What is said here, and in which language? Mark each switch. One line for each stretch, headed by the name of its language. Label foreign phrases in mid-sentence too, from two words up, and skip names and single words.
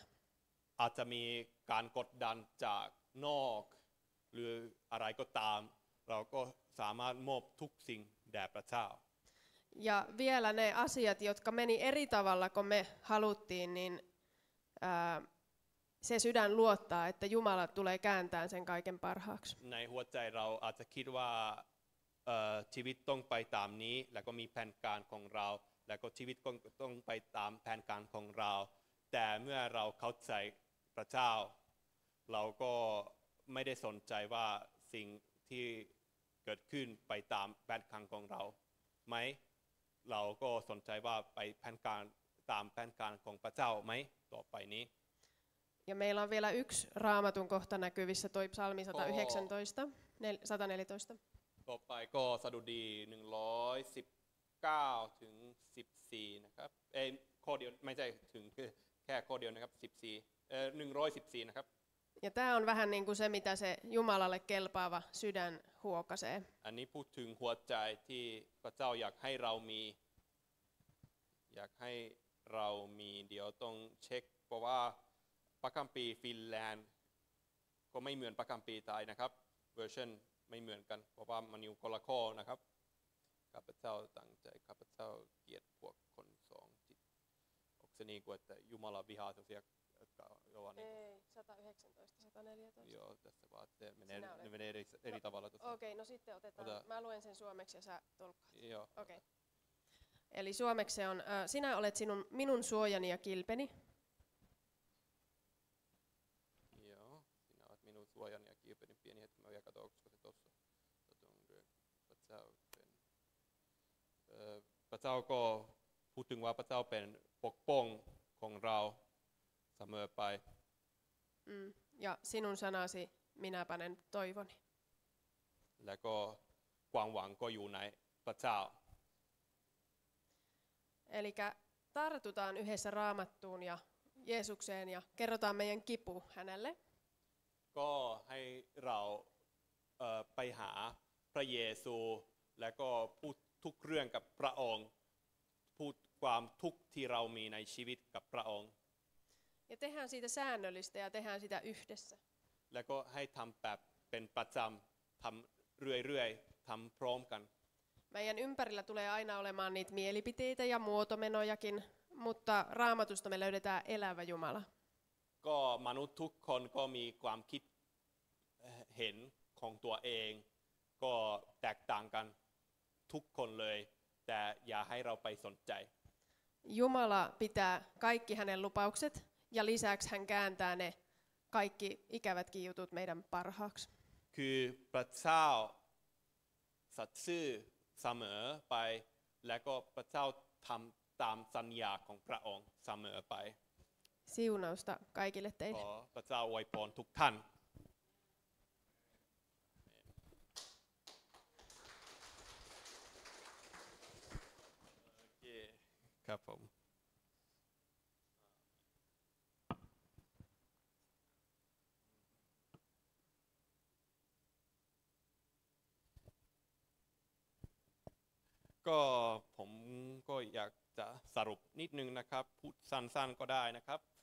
Thai: อาจจะมีการกดดันจากนอกหรืออะไรก็ตามเราก็สามารถมอบทุกสิ่งแด่พระเจ้า
Finnish: Ja vielä ne asiat, jotka meni eri tavalla kuin me haluttiin, niin se sydän luottaa, että Jumala tulee kääntämään sen kaiken parhaaksi.
Thai: ในหัวใจเราอาจจะคิดว่าชีวิตต้องไปตามนี้แล้วก็มีแผนการของเราแล้วก็ชีวิตต้องไปตามแผนการของเราแต่เมื่อเราเข้าใจพระเจ้าเราก็ไม่ได้สนใจว่าสิ่งที่เกิดขึ้นไปตามแผนการของเราไหมเราก็สนใจว่าไปแผนการตามแผนการของพระเจ้าไหมต่อไปนี้
Finnish: Ja meillä on vielä yksi raamatun kohta näkyvissä, toi psalmi 119, 114.
Thai: ต่อไปก็สดุดี119ถึง14นะครับข้อเดียวไม่ใช่ถึงแค่ข้อเดียวนะครับ114นะครับ
Finnish: Ja tämä on vähän niin kuin se, mitä se Jumalalle kelpaava sydän huokaisee.
Thai: อันนี้พูดถึงหัวใจที่พระเจ้าอยากให้เรามีเดี๋ยวต้องเช็คเพราะว่าพระคัมภีร์ฟินแลนด์ก็ไม่เหมือนพระคัมภีร์ไทยนะครับเวอร์ชันไม่เหมือนกันเพราะว่ามันอยู่คนละข้อนะครับข้าพเจ้าตั้งใจข้าพเจ้าเกลียดพวกคนสองจิต
Finnish: okseni kuin että Jumala vihaa sellaisia jotka ovat Ei, 119, 114. joo tässä vaan ne menee eri tavalla tuossa. Okei, no sitten otetaan. Mä luen sen suomeksi ja sä tolkkaat. Joo. Okei. Eli suomeksi se on, sinä olet minun suojani ja kilpeni. Joo, sinä olet minun suojani ja kilpeni. Pieni hetki, mä vielä katson, onko se tossa.
Thai: พระเจ้าก็พูดถึงว่าพระเจ้าเป็นปกป้องของเราเสมอไป
Finnish: Ja sinun sanasi minä panen toivoni.
Thai: แล้วก็ความหวังก็อยู่ในพระเจ้า
Finnish: Eli tartutaan yhdessä Raamattuun ja Jeesukseen ja kerrotaan meidän kipu hänelle.
Thai: ก็ให้เราไปหาพระเยซูแล้วก็พูดทุกเรื่องกับพระองค์พูดความทุกข์ที่เรามีในชีวิตกับพระองค์
Finnish: Ja tehdään siitä säännöllistä ja tehdään sitä yhdessä.
Thai: แล้วก็ให้ทำแบบเป็นประจำทำเรื่อยๆทำพร้อมกัน
Finnish: Meidän ympärillä tulee aina olemaan niitä mielipiteitä ja muotomenojakin, mutta Raamatusta me löydetään elävä Jumala.
Thai: ก็มนุษย์ทุกคนก็มีความคิดเห็นของตัวเองก็แตกต่างกันทุกคนเลยแต่อย่าให้เราไปสนใจ
Finnish: Jumala pitää kaikki hänen lupaukset ja lisäksi hän kääntää ne kaikki ikävätkin jutut meidän parhaaksi.
Thai: คือพระเจ้าสัตย์ซื่อเสมอไปและก็พระเจ้าทำตามสัญญาของพระองค์เสมอไป
Finnish: Siunausta kaikille ข teille.
Thai: อพระเจ้าอวยพรทุกท่านครับผมก็ผมก็อยากจะสรุปนิดนึงนะครับพูดสั้นๆก็ได้นะครับ